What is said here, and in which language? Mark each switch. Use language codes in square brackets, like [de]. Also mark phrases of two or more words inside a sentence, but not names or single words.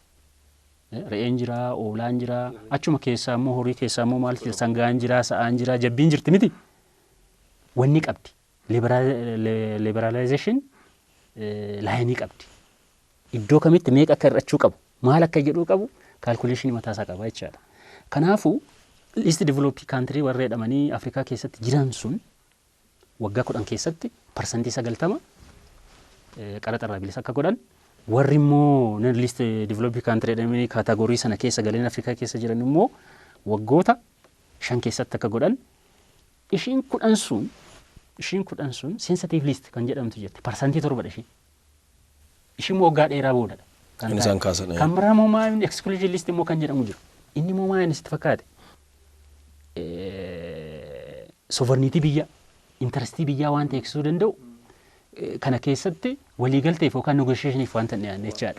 [om] Re'een jira, oolaan jira, achuma keessaa immoo horii keessaa immoo maal jira, sangaan jira, sa'aan jira, jabbiin jirti miti. Wanni qabdi. Liberalization laayinii qabdi. Iddoo kamitti meeqa akka hir'achuu qabu, maal akka jedhuu qabu, calculation mataa isaa qaba jechaadha. Kanaafuu [en] least developed country [om] warra jedhamanii Afrikaa keessatti jiran sun waggaa 10 keessatti parsantii 90 qaraxarraa bilisa akka godhan warri immoo [en] least developed country [om] jedhamanii kaatagoorii sana keessa galeen Afrikaa keessa jiran immoo waggoota 5 keessatti akka godhan ishiin 10 sun [en] sensitive list [om] kan jedhamtu jirti parsantii 7 ishiin waggaa dheeraa boodadha. Kan isaan kaasan. Kan biraa immoo maayini [en] exclusion list [om] immoo kan jedhamu jiru. Inni immoo maayini sitti fakkaate sovereignty biyya interestii biyyaa waan teeksisuu danda'u kana keessatti waliigalteef yookaan negotiationiif waan ta'an dhiyaanne jechaadha.